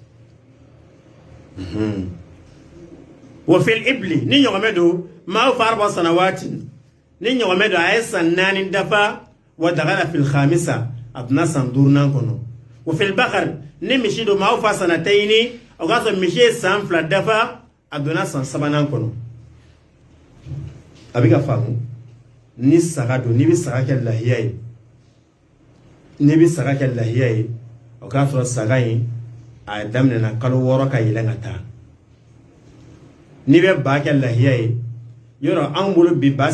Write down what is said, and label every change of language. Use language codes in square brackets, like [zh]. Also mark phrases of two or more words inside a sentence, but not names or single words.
[ar] وفي الإبل [bm] ni ɲɔgɔmɛ don [ar] ما وفى 4 سنوات [bm] ni ɲɔgɔmɛ don a ye san 4 dafa [ar] ودخل في الخامسة [bm] a donna san 5nan kɔnɔ [ar] وفي البقر [bm] ni misi don [ar] ما وفى سنتين [bm] o k'a sɔrɔ misi ye san 2 dafa a donna san 3nan kɔnɔ a bɛ ka faamu ni saga don ni bɛ saga kɛ lahiya ye o k'a sɔrɔ saga in a daminɛna kalo 6 ka yɛlɛn ka taa ni bɛ ba kɛ lahiya ye yɔrɔ an bolo bi ba